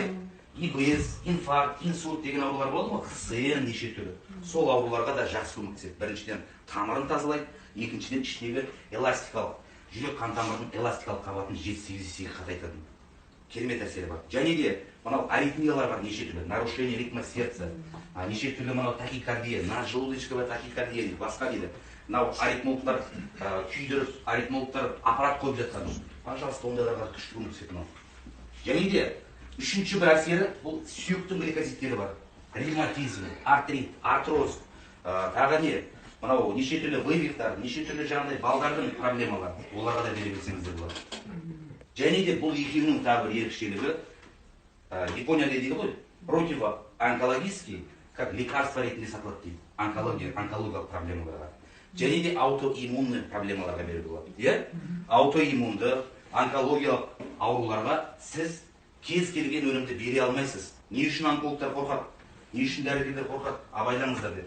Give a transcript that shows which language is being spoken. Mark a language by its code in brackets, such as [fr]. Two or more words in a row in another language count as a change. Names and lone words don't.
[kk] ИБС, инфаркт, инсульт деген аурулар болады ма? ХСН неше түрлі. Сол ауруларға да жақсы көмектеседі. Біріншіден тамырын тазалайды, екіншіден іштегі эластикалық, жүрек қан тамырының эластикалық қабатын 7-8 есеге қатайтатын керемет әсері бар. Және де мынау аритмиялар бар неше түрлі, [ru] нарушение ритма сердца, [kk] неше түрлі мынау тахикардия, [ru] наджелудочковая тахикардия [kk] дейді, басқа дейді. Мынау аритмологтар күйдіріп, аритмологтар аппарат қойып жатқан. Пожалуйста, ондайларға күшті көмектеседі мынау. Және де үшінші бір әсері бұл сүйектің гликозидтері бар. Ревматизм, артрит, артроз, тағы не? Мынау неше түрлі вывихтар, неше түрлі жаңағыдай балдардың проблемалары, оларға да бере берсеңіздер болады. Және де бұл екеуінің тағы бір ерекшелігі, Японияда дейді ғой, противоонкологический, [ru] как лекарство [kk] ретінде сатылады дейді, онкологиялық проблемаларға. Және де аутоиммунный проблемаларға беруге болады. Аутоиммунды, онкологиялық ауруларға сіз кез келген өнімді бере алмайсыз. Не үшін онкологтар қорқады? Не үшін дәрігерлер қорқады? Абайлаңыздар деп.